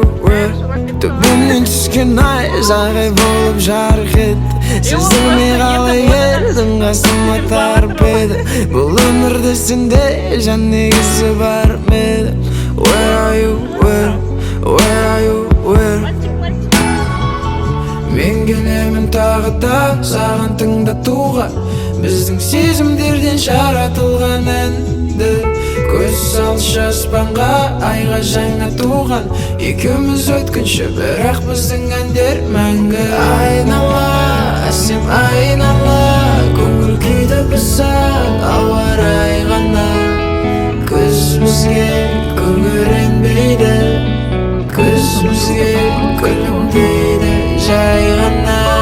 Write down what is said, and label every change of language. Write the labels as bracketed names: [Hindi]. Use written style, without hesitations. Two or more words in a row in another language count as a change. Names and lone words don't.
[Kazakh] Төбемнен түскен ай жағай болып жарқ ет Сездірмей қалай келдің қасыма тәріп еді Бұл өмірде сендей жан егесі бар ма еді [English] Where are you? [Kazakh] Мен келемін тағы да саған тыңдатуға Біздің сезімдерден жаратылған әнді Көз салшы аспанға, айға жаңа туған Екеуміз өткінші, бірақ біздің әндер мәңгі Айнала, сен айнала Көңіл күйді бұзар, ауа райы ғана Көз бізге көрінбейді Көз бізге көрінбейді жай ғана